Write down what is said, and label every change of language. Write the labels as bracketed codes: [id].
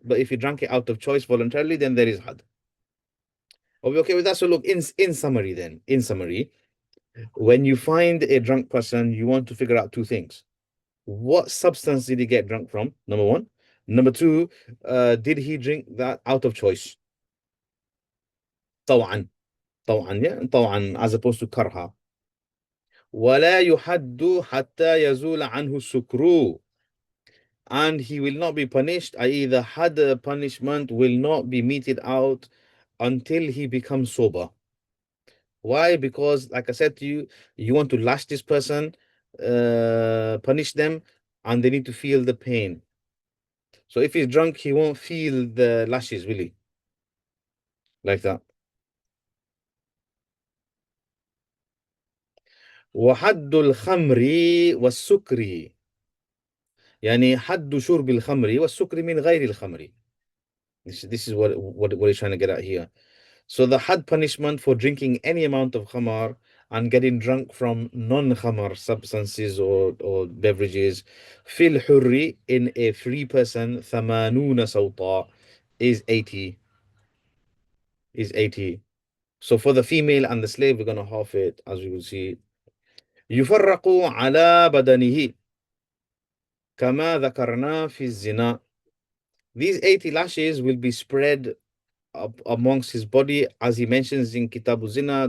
[en] But if he drank it out of choice voluntarily, then there is had. Are we okay with that? So look, in summary, when you find a drunk person, you want to figure out two things. What substance did he get drunk from? Number one. Number two, did he drink that out of choice? [ar] طوعا. [en] طوعا, yeah, طوعا, as opposed to karha. [ar] ولا يحد حتى يزول عنه السكر. [en] And he will not be punished, i.e. the had punishment will not be meted out until he becomes sober. Why? Because, like I said to you, you want to lash this person, punish them, and they need to feel the pain. So if he's drunk, he won't feel the lashes, will he? Like that. [ar] وحد الخمر والسكر, يعني حد شرب الخمر والسكر من غير الخمر. [en] This is what he's trying to get at here. So the had punishment for drinking any amount of khamar and getting drunk from non-khamar substances or beverages, [ar] fil hurri, [en] in a free person, [ar] ثمانون سوطا, [en] is 80. Is 80. So for the female and the slave, we're going to half it, as we will see. [ar] يفرق على بدنه كما ذكرنا في الزنا. [en] These 80 lashes will be spread up amongst his body, as he mentions in Kitab Zina.